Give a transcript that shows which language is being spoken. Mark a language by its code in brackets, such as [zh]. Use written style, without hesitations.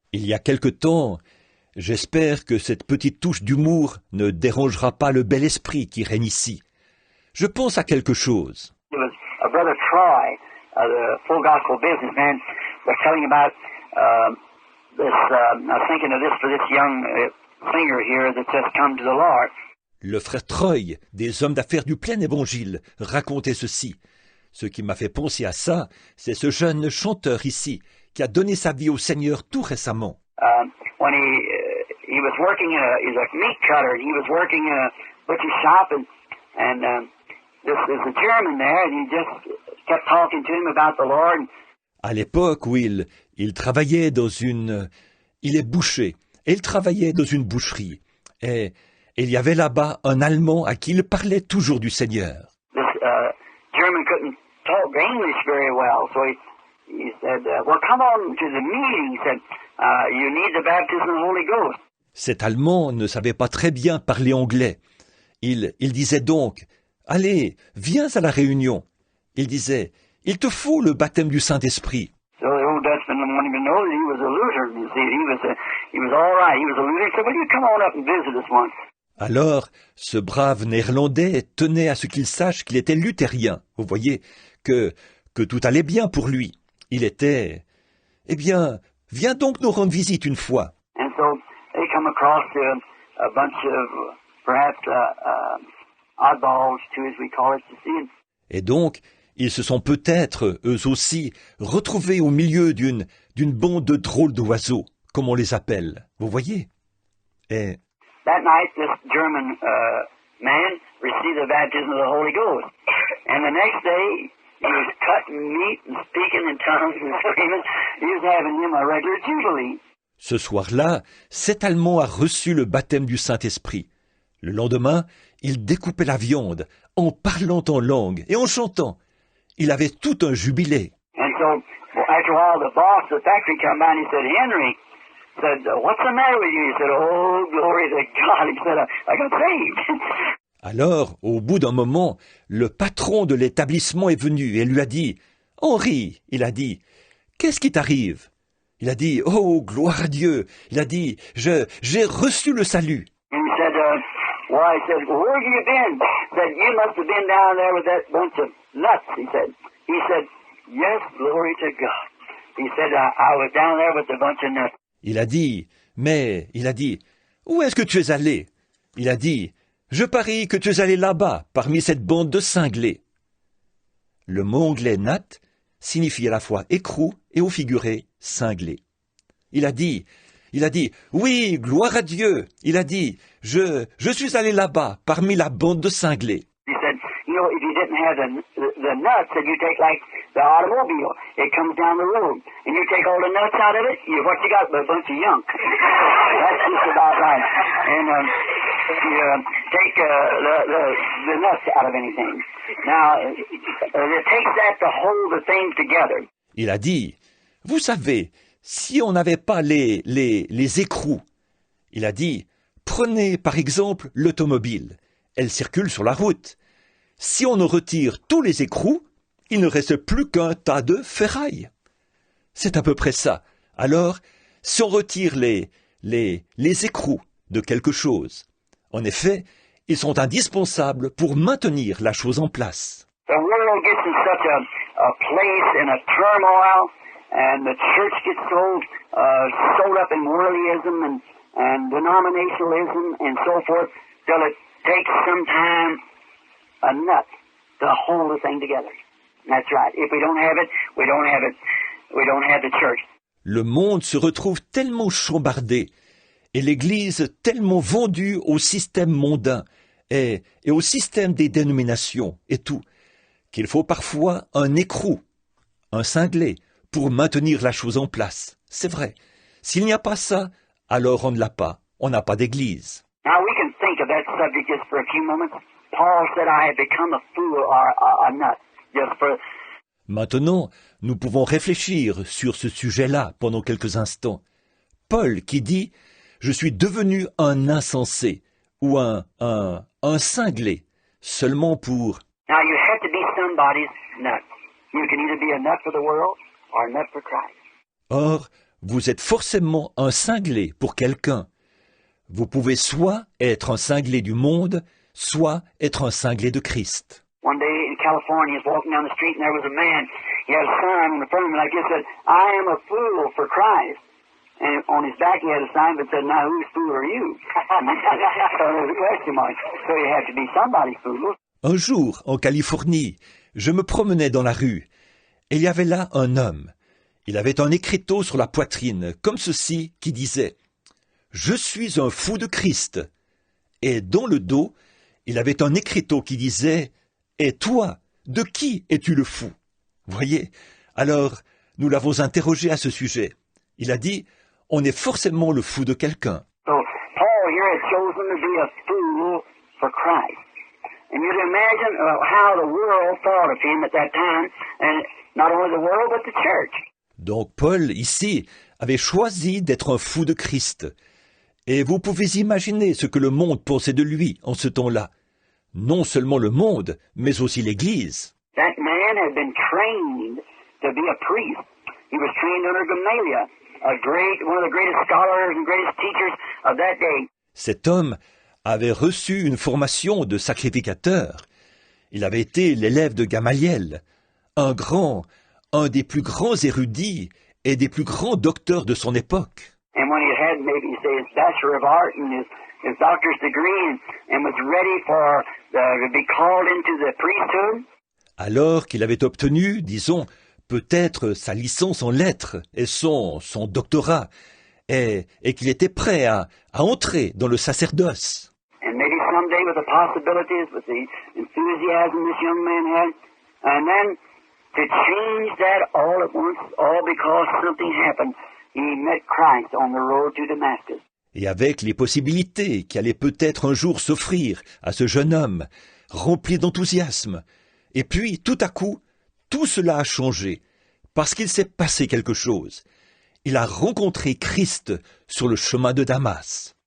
[fr] Il y a quelque temps, j'espère que cette petite touche d'humour ne dérangera pas le bel esprit qui règne ici. Je pense à quelque chose. [en] It was a brother Troy, the full gospel businessman, was telling about this. I was thinking of this for this young singer here that's just come to the Lord. [fr] Le frère Troy, des hommes d'affaires du plein évangile, racontait ceci. Ce qui m'a fait penser à ça, c'est ce jeune chanteur ici, qui a donné sa vie au Seigneur tout récemment. [en] When he was working he's a meat cutter, and he was working in a butcher shop, and there's a German there, and he just kept talking to him about the Lord. [fr] À l'époque où il travaillait dans une... Il est boucher, et il travaillait dans une boucherie. Et il y avait là-bas un Allemand à qui il parlait toujours du Seigneur. [en] This German couldn't talk English very well, so he said, well, come on to the meeting. He said, you need the baptism of the Holy Ghost. [fr] Cet Allemand ne savait pas très bien parler anglais. Il disait donc, allez, viens à la réunion. Il disait, il te faut le baptême du Saint-Esprit. [en] So the old Dutchman wanted to know that he was a Lutheran. You see, he was all right. He was a Lutheran. He said, well, you come on up and visit us once. [fr] Alors, ce brave Néerlandais tenait à ce qu'il sache qu'il était luthérien. Vous voyez que tout allait bien pour lui. Il était... Eh bien, viens donc nous rendre visite une fois. [en] And so they come across a bunch of perhaps oddballs too, as we call it, to see. [fr] Et donc, ils se sont peut-être, eux aussi, retrouvés au milieu d'une bande de drôles d'oiseaux, comme on les appelle. Vous voyez? Et... [en] That night, this German man received the baptism of the Holy Ghost. And the next day, he was cutting meat and speaking in tongues and screaming. He was having him a regular jubilee. [fr] Ce soir-là, cet Allemand a reçu le baptême du Saint-Esprit. Le lendemain, il découpait la viande, en parlant en langue et en chantant. Il avait tout un jubilé. [en] And so, after a while, the boss of the factory came by and he said, Henry, said, what's the matter with you? He said, oh, glory to God. He said, I got saved. [fr] Alors, au bout d'un moment, le patron de l'établissement est venu et lui a dit, « Henri, il a dit, qu'est-ce qui t'arrive ?» Il a dit, « Oh, gloire à Dieu !» Il a dit, « J'ai reçu le salut. » [en] And he said, why? He said, well, where have you been? He said, you must have been down there with that bunch of nuts, he said. He said, yes, glory to God. He said, I was down there with a bunch of nuts. [fr] Il a dit, mais, il a dit, où est-ce que tu es allé? Il a dit, je parie que tu es allé là-bas, parmi cette bande de cinglés. Le mot anglais nat signifie à la fois écrou et au figuré cinglé. Il a dit, oui, gloire à Dieu. Il a dit, je suis allé là-bas, parmi la bande de cinglés. [en] He said, you know, if you didn't have the nuts that you take like the automobile, it comes down the road, and you take all the nuts out of it, what you got? A bunch of yunk. That's just about right. And you take the nuts out of anything. Now, it takes that to hold the thing together. [fr] Il a dit, vous savez, si on n'avait pas les écrous, il a dit, prenez par exemple l'automobile. Elle circule sur la route. Si on en retire tous les écrous, il ne reste plus qu'un tas de ferraille. C'est à peu près ça. Alors, si on retire les écrous de quelque chose, en effet, ils sont indispensables pour maintenir la chose en place. [en] The world gets in such a place in a turmoil, and the church gets so up in worldlyism and denominationalism and so forth, till it takes sometime enough to hold the thing together. That's right. If we don't have it, we don't have it. We don't have the church. [fr] Le monde se retrouve tellement chambardé et l'Église tellement vendue au système mondain et au système des dénominations et tout, qu'il faut parfois un écrou, un cinglé, pour maintenir la chose en place. C'est vrai. S'il n'y a pas ça, alors on ne l'a pas. On n'a pas d'église. [en] Now we can think of that subject just for a few moments. Paul said, I have become a fool or a nut. Just for... [fr] Maintenant, nous pouvons réfléchir sur ce sujet-là pendant quelques instants. Paul qui dit « Je suis devenu un insensé » ou un cinglé, seulement pour... [en] Now you have to be somebody's nut. You can either be a nut for the world or a nut for Christ. [fr] Or, vous êtes forcément un cinglé pour quelqu'un. Vous pouvez soit être un cinglé du monde, soit être un cinglé de Christ. [en] One day in California, he was walking down the street and there was a man. He had a sign on the front of him like this said, I am a fool for Christ. And on his back he had a sign that said, now whose fool are you? So there was a question mark. So you have to be somebody's fool. [fr] Un jour, en Californie, je me promenais dans la rue, et il y avait là un homme. Il avait un écriteau sur la poitrine, comme ceci, qui disait « Je suis un fou de Christ ». Et dans le dos, il avait un écriteau qui disait « Et toi, de qui es-tu le fou ?» Voyez, alors nous l'avons interrogé à ce sujet. Il a dit « On est forcément le fou de quelqu'un ». [en] So Paul here had chosen to be a fool for Christ. And you can imagine how the world thought of him at that time, and not only the world, but the church. [fr] Donc Paul, ici, avait choisi d'être un fou de Christ. Et vous pouvez imaginer ce que le monde pensait de lui en ce temps-là. Non seulement le monde, mais aussi l'Église. [en] That man had been trained to be a priest. He was trained under Gamaliel, one of the greatest scholars and greatest teachers of that day. [fr] Cet homme avait reçu une formation de sacrificateur. Il avait été l'élève de Gamaliel, un des plus grands érudits et des plus grands docteurs de son époque. [en] And when he had maybe say his Bachelor of Art and his doctor's degree and was ready to be called into the priesthood. [fr] Alors qu'il avait obtenu, disons, peut-être sa licence en lettres et son doctorat, et qu'il était prêt à entrer dans le sacerdoce. [en] And maybe someday with the possibilities, with the enthusiasm this young man had, and then to change that all at once, all because something happened. He met Christ on the road to Damascus. [fr] Et avec les possibilités qui allaient peut-être un jour s'offrir à ce jeune homme, rempli d'enthousiasme. Et puis, tout à coup, tout cela a changé, parce qu'il s'est passé quelque chose. Il a rencontré Christ sur le chemin de Damas.